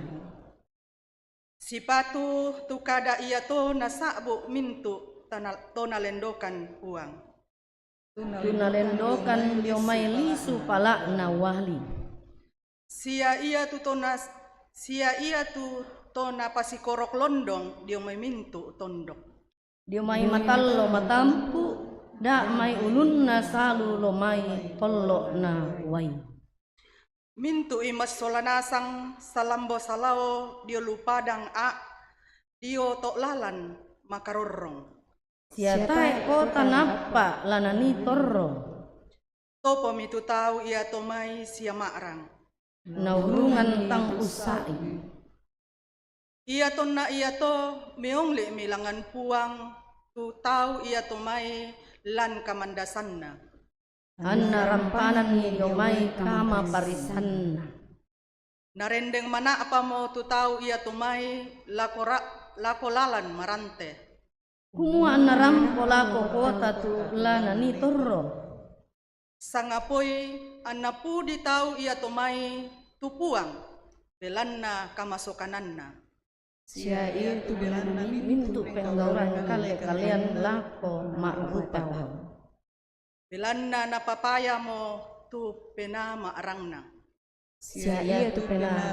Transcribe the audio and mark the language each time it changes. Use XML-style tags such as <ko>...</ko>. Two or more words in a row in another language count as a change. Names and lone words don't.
<sda>Si patu tu kada iya to nasabu mintu to nalendokan puang. Tunalendokan dio mai lisu pala na wali. Sia iya tu tona pasikorok londong dio mai mintu tondok. Dio mai matallo matampu da mai ulun na salu lo mai tollo na wai. Mintu imas solanasang salambo salao dio lupadang dio tok lalan makarorong. Siatai kota napa lanani torro. Topo mitu tau ia tomai sia makrang. Naurungan tang usai. Ia to meongle milangan puang tu tau ia tomai lan kamandasanna. Anna rampanan ni yomai kama parisanna. Narendeng mana apa mo tu tau ia tomai lako lalan marante. Kumua narampo lako kota tu lanani torro. Sangapoi anapu di tau ia tomai tupuang belanna kamasokananna. Sia ia tu belana mintu penggauran kalian lako makrupa wau. Belanna na papaya mo tu pena maarangna. Sia ia tu pena</sda>